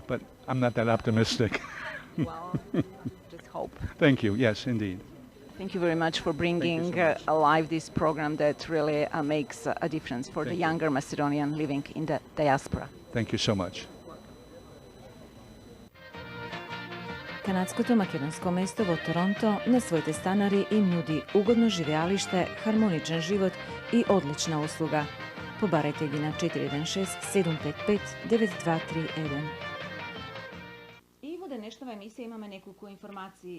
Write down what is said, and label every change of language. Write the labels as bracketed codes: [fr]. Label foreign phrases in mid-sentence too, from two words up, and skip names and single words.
[en] But I'm not that optimistic. Well, just hope. Thank you. Yes, indeed. Thank you very much for bringing alive this program that really makes a difference for the younger Macedonian living in the diaspora. Thank you so much. [mk] Kanadskото македонско место во Торонто на своите станари им нуди угодно живеалиште, хармоничен живот и одлична услуга. Побарете ги на 416-755-9231. И во денешнава емисија имаме неколку информации.